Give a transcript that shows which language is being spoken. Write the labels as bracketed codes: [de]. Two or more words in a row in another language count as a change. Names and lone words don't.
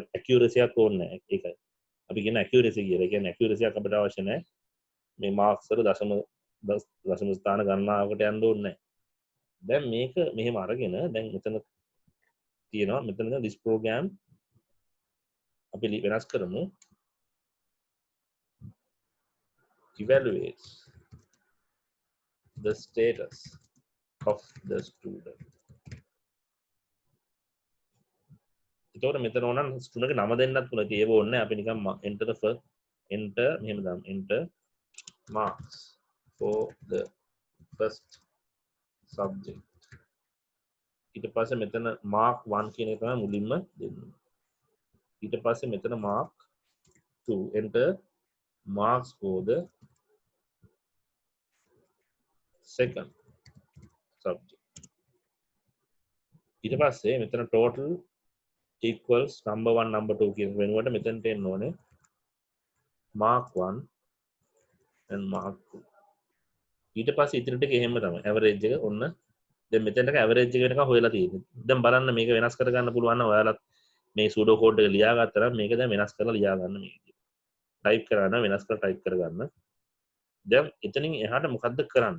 [si] accuracy එකක් ඕනේ නැහැ. ඒකයි. අපි කියන accuracy කියලා. ඒ කියන්නේ accuracy එකක් අපිට අවශ්‍ය නැහැ. මේ marks වල දශම ස්ථාන ගණනාවකට යන්න ඕනේ නැහැ. දැන් මේක මෙහෙම අරගෙන දැන් මෙතන තියෙනවා මෙතන [en] this program [si] අපි වෙනස් කරමු [en] evaluates the status of the student. [si] එතකොට මෙතන ඕනනම් ස්ටුඩන්ට් ගේ නම දෙන්නත් පුළුවන්. ඒක ඕනේ නැහැ. අපි නිකන් [en] enter the first enter [si] මෙහෙම දාමු [en] enter marks for the first subject. [si] ඊට පස්සේ මෙතන mark 1 කියන එක තමයි මුලින්ම දෙන්නේ. ඊට පස්සේ මෙතන [en] mark 2 enter marks for the second subject. [si] ඊට පස්සේ මෙතන [en] total equals number 1 number 2 [si] කියන වෙනුවට මෙතනට එන්න ඕනේ [en] mark 1 and mark 2. [si] ඊට පස්සේ ඉතින් ටික එහෙම තමයි average එක ඔන්න දැන් මෙතනට average එක වෙනකන් හොයලා තියෙන්නේ. දැන් බලන්න මේක වෙනස් කර ගන්න පුළුවන් නම් ඔයාලත් මේ [en] pseudo code [si] එක ලියා ගත්තා නම් මේක දැන් වෙනස් කරලා ලියා ගන්න මේ විදිහට. type කරා නම් වෙනස් කරලා type කරගන්න. දැන් එතනින් එහාට මොකද්ද කරන්නේ?